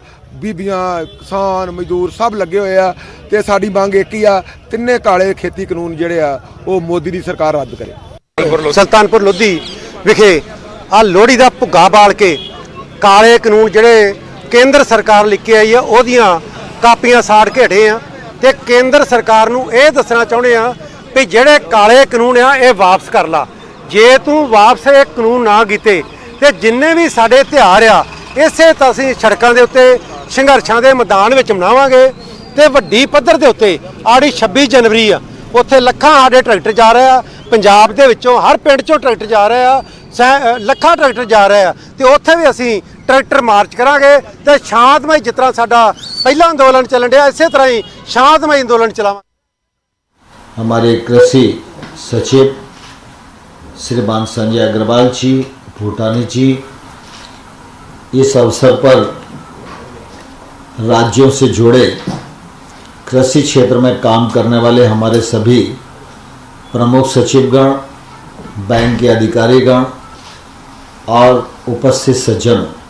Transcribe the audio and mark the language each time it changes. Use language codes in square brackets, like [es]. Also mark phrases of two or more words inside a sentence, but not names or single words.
[pa] ਬੀਬੀਆਂ ਕਿਸਾਨ ਮਜ਼ਦੂਰ ਸਭ ਲੱਗੇ ਹੋਏ ਆ ਤੇ ਸਾਡੀ ਮੰਗ ਇੱਕ ਹੀ ਆ, ਤਿੰਨੇ ਕਾਲੇ ਖੇਤੀ ਕਾਨੂੰਨ ਜਿਹੜੇ ਆ ਉਹ ਮੋਦੀ ਦੀ ਸਰਕਾਰ ਰੱਦ ਕਰੇ। ਸੁਲਤਾਨਪੁਰ ਲੋਧੀ ਵਿਖੇ ਆ ਲੋਹੜੀ ਕਾ ਭੁੱਗਾ ਬਾਲ ਕੇ ਕਾਲੇ ਕਾਨੂੰਨ ਜਿਹੜੇ ਕੇਂਦਰ ਸਰਕਾਰ ਲਿਖ ਕੇ ਆਈ ਹੈ ਓਹਦੀਆਂ ਕਾਪੀਆਂ ਸਾੜ ਕੇ ਹਟੇ ਆ ਤੇ ਕੇਂਦਰ ਸਰਕਾਰ ਨੂੰ ਇਹ ਦੱਸਣਾ ਚਾਹੁੰਦੇ ਆ ਭੀ ਜਿਹੜੇ ਕਾਲੇ ਕਾਨੂੰਨ ਆ ਇਹ ਵਾਪਸ ਕਰ ਲਾ। ਜੇ ਤੂੰ ਵਾਪਸ ਇਹ ਕਾਨੂੰਨ ਨਾ ਕੀਤੇ ਤੇ ਜਿੰਨੇ ਵੀ ਸਾਡੇ ਤਿਉਹਾਰ ਆ ਇਸੇ ਤਾਂ ਅਸੀਂ ਸੜਕਾਂ ਦੇ ਉੱਤੇ ਸੰਘਰਸ਼ਾਂ ਦੇ ਮੈਦਾਨ ਵਿੱਚ ਮਨਾਵਾਂਗੇ ਤੇ ਵੱਡੀ ਪੱਧਰ ਦੇ ਉੱਤੇ ਆੜੀ 26 ਜਨਵਰੀ ਆ ਉੱਥੇ ਲੱਖਾਂ ਸਾਡੇ ਟਰੈਕਟਰ ਜਾ ਰਹੇ ਆ, ਪੰਜਾਬ ਦੇ ਵਿੱਚੋਂ ਹਰ ਪਿੰਡ 'ਚੋਂ ਟਰੈਕਟਰ ਜਾ ਰਹੇ ਆ, ਲੱਖਾਂ ਟਰੈਕਟਰ ਜਾ ਰਹੇ ਆ ਤੇ ਉੱਥੇ ਵੀ ਅਸੀਂ ਟਰੈਕਟਰ ਮਾਰਚ ਕਰਾਂਗੇ ਤੇ ਸ਼ਾਂਤਮਈ ਜਿਸ ਤਰ੍ਹਾਂ ਸਾਡਾ ਪਹਿਲਾ ਅੰਦੋਲਨ ਚੱਲਣ ਡਿਆ ਇਸੇ ਤਰ੍ਹਾਂ ਹੀ ਸ਼ਾਂਤਮਈ ਅੰਦੋਲਨ ਚਲਾਵਾ। [hi] हमारे कृषि सचिव श्रीमान संजय अग्रवाल जी भूटानी जी इस अवसर पर राज्यों से जुड़े कृषि क्षेत्र में काम करने वाले हमारे सभी प्रमुख सचिवगण, बैंक के अधिकारीगण और उपस्थित सज्जनों,